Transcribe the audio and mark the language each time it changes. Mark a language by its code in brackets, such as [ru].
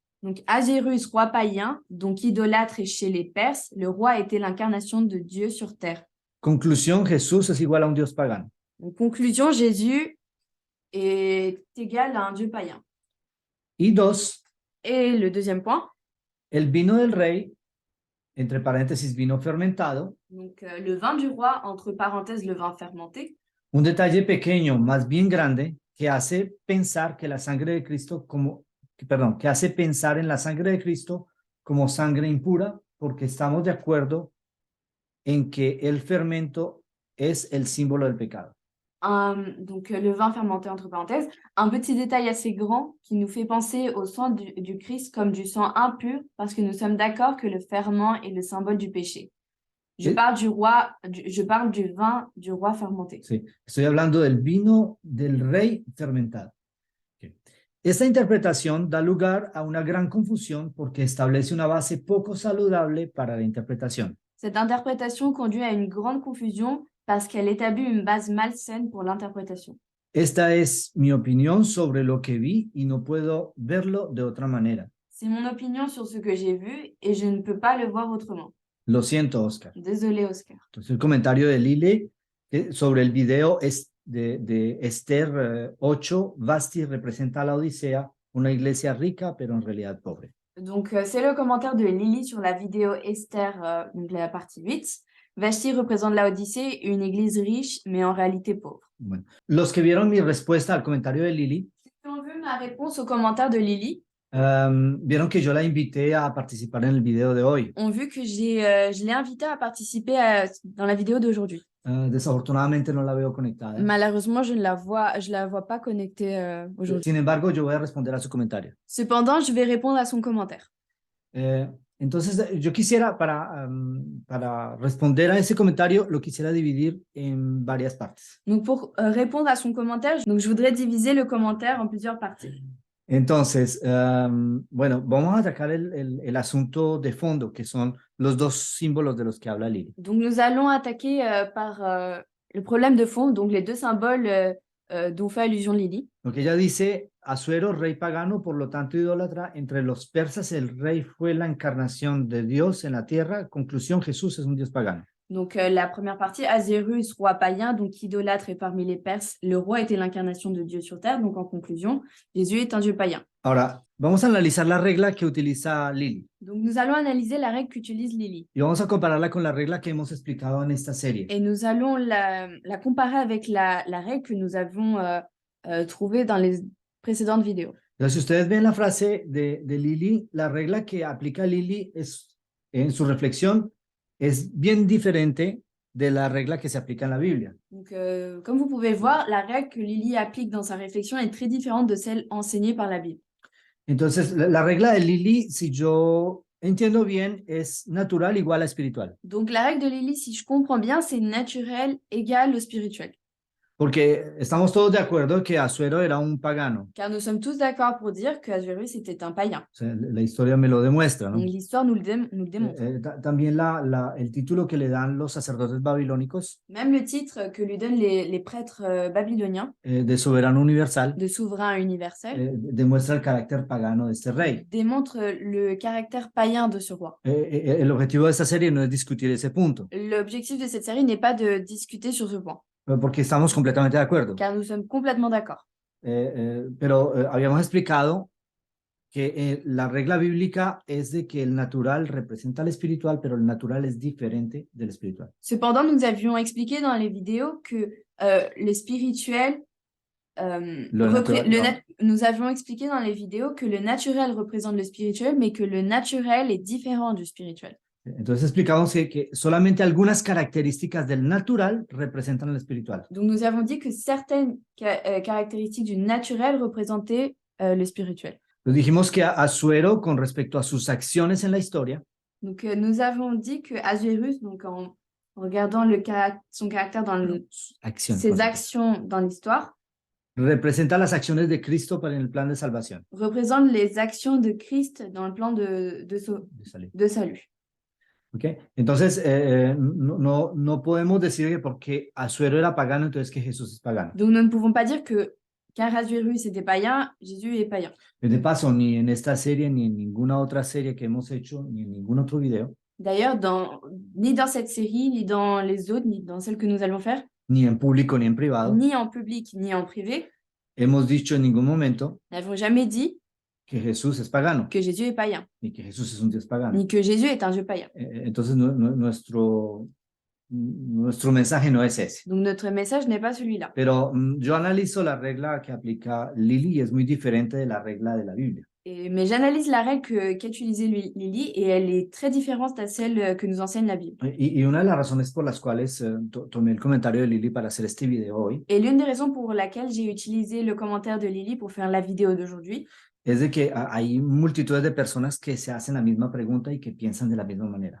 [fr] Donc, Assuérus, roi païen, donc idolâtre, et chez les Perses, le roi était l'incarnation de Dieu sur terre. [es] Conclusión, Jesús es igual a un Dios pagano. [fr] Donc, conclusion, Jésus est égal à un Dieu païen. [es] Y 2. [fr] Et le deuxième point. [es] El vino del rey, entre paréntesis, vino fermentado. [fr] Donc, le vin du roi, entre parenthèses, le vin fermenté. [es] Un detalle pequeño, más bien grande, que hace pensar que la sangre de Cristo que hace pensar en la sangre de Cristo como sangre impura, porque estamos de acuerdo en que el fermento es el símbolo del pecado. [fr] Donc, le vin fermenté, entre parenthèses. Un petit détail assez grand qui nous fait penser au sang du Christ comme du sang impur, parce que nous sommes d'accord que le ferment est le symbole du péché. Je parle du vin du roi fermenté. [es] Sí, estoy hablando del vino del rey fermentado. Okay. Esta interpretación da lugar a una gran confusión porque establece una base poco saludable para la interpretación. [fr] Cette interprétation conduit à une grande confusion parce qu'elle établit une base malsaine pour l'interprétation. [es] Esta es mi opinión sobre lo que vi y no puedo verlo de otra manera. [fr] C'est mon opinion sur ce que j'ai vu et je ne peux pas le voir autrement. [es] Lo siento, Oscar. [fr] Désolé, Oscar. [es] Entonces, el comentario de Lili sobre el video de Esther 8, Vasti representa a la Odisea, una iglesia rica, pero en realidad pobre. [fr] Donc, c'est le commentaire de Lily sur la vidéo Esther, donc la partie 8. Vashti représente la Odyssée, une église riche, mais en réalité pauvre. [es] Bueno, los que vieron mi respuesta al comentario de Lili, [fr] Si on veut ma réponse au commentaire de Lily, [es] vieron que yo la invité a participar en el video de hoy. [fr] on vu que je l'ai invitée à participer dans la vidéo d'aujourd'hui. [es] Desafortunadamente no la veo conectada. [fr] Malheureusement, je la vois pas connectée aujourd'hui. [es] Sin embargo, yo voy a responder a su comentario. [fr] Cependant, je vais répondre à son commentaire. [es] Entonces, yo quisiera, para responder a ese comentario, lo quisiera dividir en varias partes. [fr] Donc, pour répondre à son commentaire, donc, je voudrais diviser le commentaire en plusieurs parties. [es] Entonces, bueno, vamos a atacar el asunto de fondo, que son los dos símbolos de los que habla Lili. [fr] Donc, nous allons attaquer par le problème de fond, donc les deux symboles dont fait allusion Lily. [es] Lo que ella dice, Asuero, rey pagano, por lo tanto idólatra, entre los persas el rey fue la encarnación de Dios en la tierra. Conclusión, Jesús es un Dios pagano. [fr] Donc, la première partie, Assuérus, roi païen, donc idolâtre et parmi les Perses, le roi était l'incarnation de Dieu sur terre. Donc, en conclusion, Jésus est un Dieu païen. [es] Ahora, vamos a analizar la regla que utiliza Lili. [fr] Donc, nous allons analyser la règle qu'utilise Lily. [es] Y vamos a compararla con la regla que hemos explicado en esta serie. [fr] Et nous allons la comparer avec la règle que nous avons trouvée dans les précédentes vidéos. [es] Entonces, si ustedes ven la frase de Lili, la regla que aplica Lili en su reflexión es bien diferente de la regla que se aplica en la Biblia. [fr] Donc, comme vous pouvez voir, la règle que Lily applique dans sa réflexion est très différente de celle enseignée par la Bible. [es] Entonces, la regla de Lili, si yo entiendo bien, es natural igual a espiritual. [fr] Donc, la règle de Lily, si je comprends bien, c'est naturel égal au spirituel. [es] Porque estamos todos de acuerdo que Asuero era un pagano. [fr] Car nous sommes tous d'accord pour dire que Ahasverus était un païen. [es] O sea, la historia me lo demuestra, ¿no? [fr] Donc l'histoire nous le démontre. [es] También el título que le dan los sacerdotes babilónicos [fr] Même le titre que lui donnent les prêtres babyloniens [es] de soberano universal [fr] de souverain universel [es] demuestra el carácter pagano de este rey. [fr] démontre le caractère païen de ce roi. [es] El objetivo de esta serie no es discutir ese punto, [fr] L'objectif de cette série n'est pas de discuter sur ce point, [es] porque estamos completamente de acuerdo. [fr] car nous sommes complètement d'accord. [es] Pero habíamos explicado que la regla bíblica es de que el natural representa al espiritual, pero el natural es diferente del espiritual. [fr] Cependant, nous avions expliqué dans les vidéos que le spirituel, nous avions expliqué dans les vidéos que le naturel représente le spirituel, mais que le naturel est différent du spirituel. [es] Entonces explicamos que solamente algunas características del natural representan el espiritual. [fr] Donc nous avons dit que certaines caractéristiques du naturel représentaient le spirituel. [es] Nos dijimos que Asuero, con respecto a sus acciones en la historia, [fr] Donc nous avons dit que Ahasverus, donc en regardant son caractère dans ses actions dans l'histoire, [es] representa las acciones de Cristo para el plan de salvación. [fr] Représente les actions de Christ dans le plan de salut. Okay. [es] Entonces, no podemos decir que porque Asuero era pagano, entonces que Jesús es pagano. [fr] Donc nous ne pouvons pas dire que car Ahasverus était païen, Jésus est païen. [es] De paso, ni en esta serie, ni en ninguna otra serie que hemos hecho, ni en ningún otro video, [fr] D'ailleurs, ni dans cette série, ni dans les autres, ni dans celles que nous allons faire, [es] ni en público, ni en privado, [fr] ni en public, ni en privé, [es] hemos dicho en ningún momento [fr] n'avons jamais dit [es] que Jesús es pagano, [fr] que Jésus est païen, [es] ni que Jesús es un Dios pagano. [fr] ni que Jésus est un Dieu païen. [es] Entonces, nuestro mensaje no es ese. [fr] Donc notre message n'est pas celui-là. [es] Pero yo analizo la regla que aplica Lili y es muy diferente de la regla de la Biblia. [fr] Mais j'analyse la règle qu'a utilisée Lily et elle est très différente à celle que nous enseigne la Bible. [es] Y una de las razones por las cuales tomé el comentario de Lili para hacer este video hoy [fr] Et l'une des raisons pour laquelle j'ai utilisé le commentaire de Lily pour faire la vidéo d'aujourd'hui, [es] es de que hay multitudes de personas que se hacen la misma pregunta y que piensan de la misma manera.